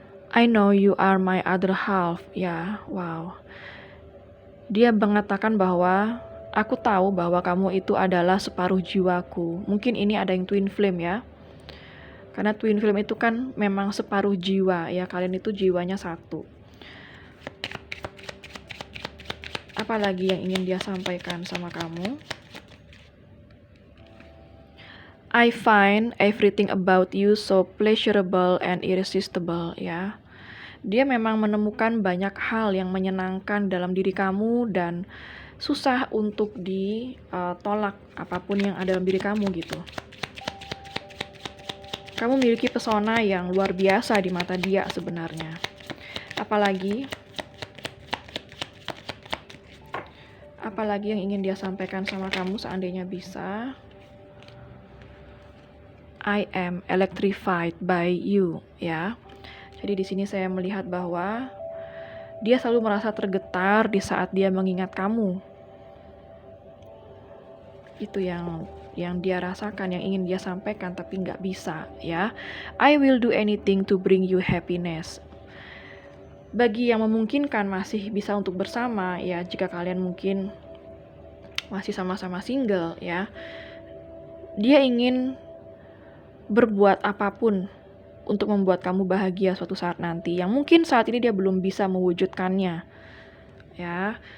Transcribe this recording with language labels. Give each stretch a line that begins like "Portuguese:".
English: I know you are my other half. Ya, wow.
Indonesian: Dia mengatakan bahwa aku tahu bahwa kamu itu adalah separuh jiwaku. Mungkin ini ada yang twin flame ya. Karena twin flame itu kan memang separuh jiwa ya. Kalian itu jiwanya satu. Apalagi yang ingin dia sampaikan sama kamu?
English: I find everything about you so pleasurable and irresistible ya.
Indonesian: Dia memang menemukan banyak hal yang menyenangkan dalam diri kamu dan susah untuk ditolak apapun yang ada dalam diri kamu gitu. Kamu memiliki pesona yang luar biasa di mata dia sebenarnya. Apalagi yang ingin dia sampaikan sama kamu seandainya bisa?
English: I am electrified by you ya.
Indonesian: Jadi di sini saya melihat bahwa dia selalu merasa tergetar di saat dia mengingat kamu. Itu yang dia rasakan, yang ingin dia sampaikan tapi nggak bisa ya.
English: I will do anything to bring you happiness.
Indonesian: Bagi yang memungkinkan masih bisa untuk bersama ya, jika kalian mungkin masih sama-sama single ya, dia ingin berbuat apapun untuk membuat kamu bahagia suatu saat nanti, yang mungkin saat ini dia belum bisa mewujudkannya ya.